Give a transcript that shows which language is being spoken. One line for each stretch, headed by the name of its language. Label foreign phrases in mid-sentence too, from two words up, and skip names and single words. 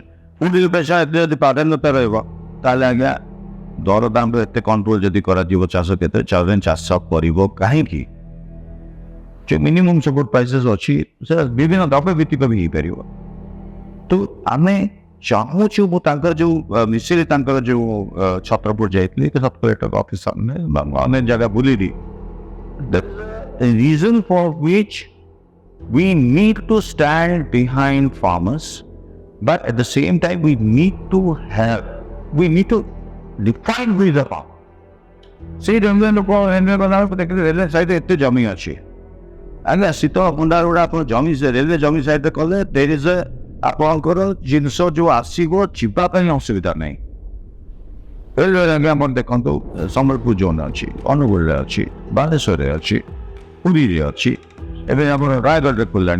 English: food inflation
Odia: ଏତେ ଯଦି ପ୍ରାଧାନ୍ୟତା ରହିବ, ତାହେଲେ ଆଜ୍ଞା ଦରଦାମରେ ଏତେ କଣ୍ଟ୍ରୋଲ ଯଦି କରାଯିବ ଚାଷ କ୍ଷେତ୍ରରେ, ଚାଷ କରିବ କାହିଁକି? ଯେଉଁ
English: minimum support prices
Odia: ଅଛି ସେଟା ବିଭିନ୍ନ ଦ୍ରବ୍ୟ ଭିତ୍ତିକ ବି ହେଇପାରିବ। ତ ଆମେ ଚାହୁଁଛୁ, ମୁଁ ତାଙ୍କର ଯେଉଁ ମିଶିଲି, ତାଙ୍କର ଯେଉଁ ଛତ୍ରପୁର ଯାଇଥିଲି
English: sub collector office
Odia: ସାମନେ ଅନେକ ଜାଗା ବୁଲିଲି।
English: The reason for which we need to stand behind farmers, but at the same time we need to define who is the farmer.
Odia: ସେଇ ରେଲୱେ ଲୋକ ରେଲୱେ ଗଲାବେଳକୁ ଦେଖିଲେ ରେଲୱେ ସାଇଡ଼୍ରେ ଏତେ ଜମି ଅଛି ଆଜ୍ଞା, ଶୀତ ଭଣ୍ଡାର ଗୁଡ଼ା ଆପଣ ଜମି ରେଲୱେ ଜମି ସାଇଡ଼୍ରେ କଲେ
English: there is
Odia: ଆପଣଙ୍କର ଜିନିଷ ଯେଉଁ ଆସିବ ଯିବା ପାଇଁ ଅସୁବିଧା ନାହିଁ। ରେଲୱେ ଆଜ୍ଞା ଆପଣ ଦେଖନ୍ତୁ ସମ୍ବଲପୁର ଜୋନ୍ ଅଛି, ଅନୁଗୁଳରେ ଅଛି, ବାଲେଶ୍ୱରରେ ଅଛି, ପୁରୀରେ ଅଛି, ଏବେ ଆମର ରାୟଗଡ଼ରେ ଖୋଲିଲାଣି।